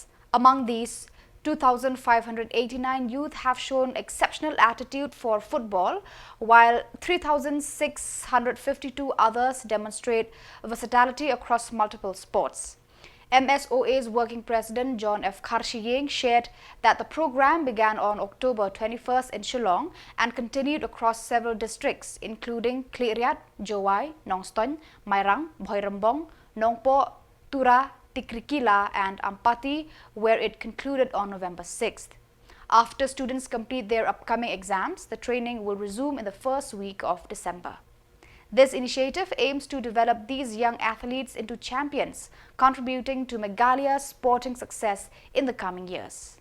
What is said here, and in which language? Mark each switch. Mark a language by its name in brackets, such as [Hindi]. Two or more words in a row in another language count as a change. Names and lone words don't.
[English] Among these, 2,589 youth have shown exceptional aptitude for football, while 3,652 others demonstrate versatility across multiple sports. MSOA's working president John F. Khuborjylla shared that the program began on October 21st in Shillong and continued across several districts including Kliriat, Jowai, Nongstoin, Mairang, Bhoirambong, Nongpo, Tura, Tikrikila and Ampati, where it concluded on November 6th. After students complete their upcoming exams, the training will resume in the first week of December. This initiative aims to develop these young athletes into champions, contributing to Meghalaya's sporting success in the coming years.